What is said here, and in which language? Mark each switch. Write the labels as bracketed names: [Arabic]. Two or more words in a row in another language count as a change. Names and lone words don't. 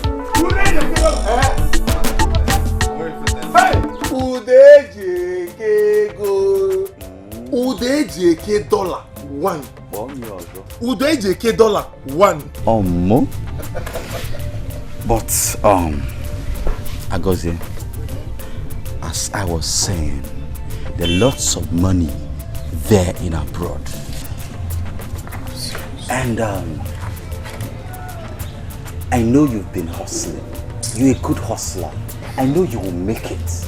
[English] Udejeke dollar one. Udejeke dollar one. But Agozie, as I was saying, there are lots of money there in abroad. And I know you've been hustling. You're a good hustler. I know you will make it.